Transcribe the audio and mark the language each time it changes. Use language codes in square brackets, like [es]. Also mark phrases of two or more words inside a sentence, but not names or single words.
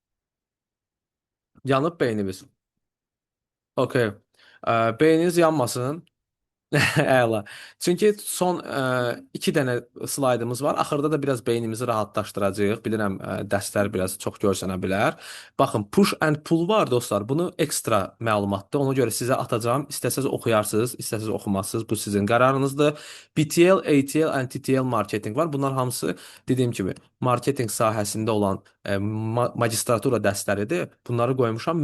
[az] Yanıb beynimiz. Okey. Beyniniz yanmasın. Əla. Çünki son iki dənə slaydımız var. Axırda da biraz beynimizi rahatlaşdıracağıq. Bilirəm, dərslər biraz çox görsənə bilər. Baxın, [en] push and pull [az] var dostlar. Bunu ekstra məlumatdır. Ona görə sizə atacağım. İstəsəz oxuyarsınız, istəsəz oxumazsınız. Bu sizin qərarınızdır. BTL, ATL, NTTL marketing var. Bunlar hamısı dediyim kimi marketing sahəsində olan magistratura dərsləridir. Bunları qoymuşam.